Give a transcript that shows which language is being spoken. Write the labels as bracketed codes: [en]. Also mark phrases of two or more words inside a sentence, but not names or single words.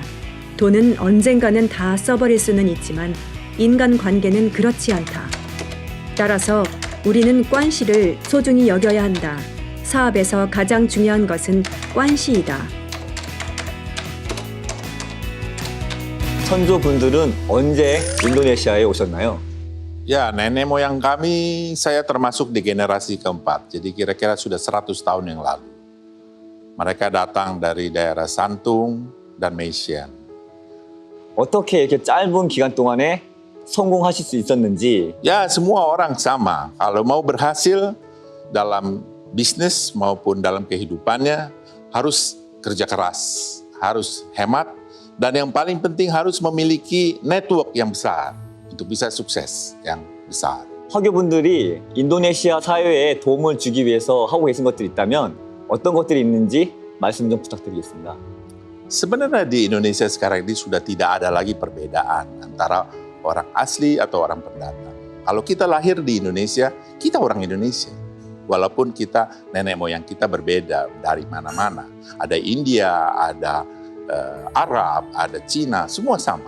[ko] 돈은 언젠가는 다 써버릴 수는 있지만 인간관계는 그렇지 않다. 따라서 우리는 관시를 소중히 여겨야 한다. 사업에서 가장 중요한 것은 관시이다. 선조분들은 언제 인도네시아에 오셨나요? [id] Ya, nenek moyang kami, saya termasuk di generasi keempat. Jadi kira-kira sudah 100 tahun yang lalu. Mereka datang dari daerah Santung dan Meisian. [ko] 어떻게 이렇게 짧은 기간 동안에 성공하실 수 있었는지 [id] Ya, semua orang sama. Kalau mau berhasil dalam bisnis maupun dalam kehidupannya, harus kerja keras, harus hemat, dan yang paling penting harus memiliki network yang besar untuk bisa sukses yang besar. [ko] 화교분들이 인도네시아 사회에 도움을 주기 위해서 하고 계신 것들이 있다면 어떤 것들이 있는지 말씀 좀 부탁드리겠습니다. [id] Sebenarnya di Indonesia sekarang ini sudah tidak ada lagi perbedaan antara orang asli atau orang pendatang. Kalau kita lahir di Indonesia, kita orang Indonesia. Walaupun kita nenek moyang kita berbeda dari mana-mana. Ada India, ada Arab, ada Cina, semua sama.